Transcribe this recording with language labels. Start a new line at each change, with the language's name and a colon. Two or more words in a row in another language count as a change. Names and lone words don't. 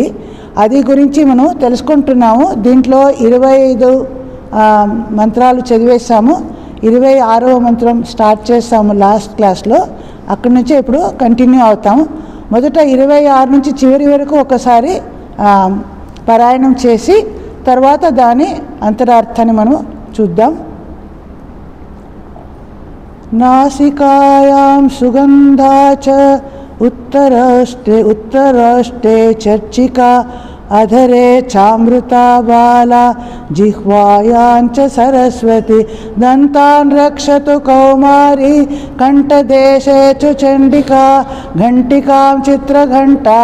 Telugu: అది గురించి మనం తెలుసుకుంటున్నాము. దీంట్లో 25 మంత్రాలు చదివేశాము. 26వ మంత్రం స్టార్ట్ చేస్తాము
English: last class.
Telugu: అక్కడి నుంచి ఇప్పుడు కంటిన్యూ అవుతాము. మొదట 26 నుంచి చివరి వరకు ఒకసారి పారాయణం చేసి తర్వాత దాని అంతరార్థాన్ని మనం చూద్దాం.
Sanskrit: नासिकायां सुगंधा च उत्तराष्टे चर्चिका अधरे चामृता बाला जिह्वायां च सरस्वती दन्तान् रक्षतु कौमारी कंठदेशे च चंडिका घंटिकां चित्रघंटा